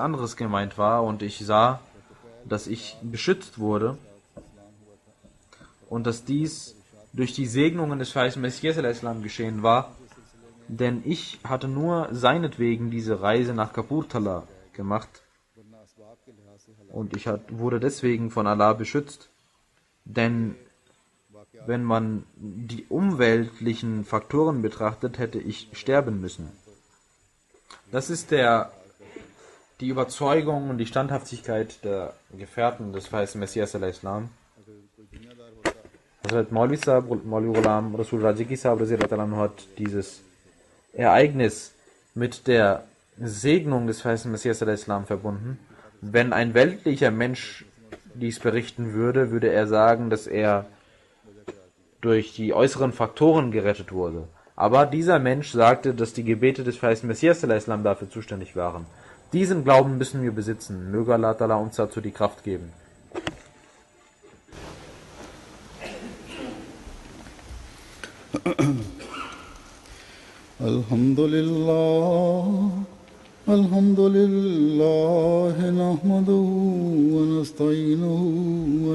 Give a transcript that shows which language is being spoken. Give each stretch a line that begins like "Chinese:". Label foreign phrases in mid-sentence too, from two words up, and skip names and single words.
German: anderes gemeint war, und ich sah, dass ich beschützt wurde und dass dies durch die Segnungen des verheißenen Messias al-Islam geschehen war, denn ich hatte nur seinetwegen diese Reise nach Kapurthala gemacht und ich wurde deswegen von Allah beschützt, denn wenn man die umweltlichen Faktoren betrachtet, hätte ich sterben müssen. Das ist die Überzeugung und die Standhaftigkeit der Gefährten des verheißenen Messias al-Islam. Hazrat Maulvi Sahib, Maulvi Ghulam Rasul Rajiki Sahib hat dieses Ereignis mit der Segnung des verheißenen Messias al-Islam verbunden. Wenn ein weltlicher Mensch dies berichten würde, würde er sagen, dass er durch die äußeren Faktoren gerettet wurde. Aber dieser Mensch sagte, dass die Gebete des verheißenen Messias al-Islam dafür zuständig waren. Diesen Glauben müssen wir besitzen. Möge
Arabic: الله تعالى
German: uns dazu die Kraft geben.
Arabic: الحمد لله، نحمده ونستعينه و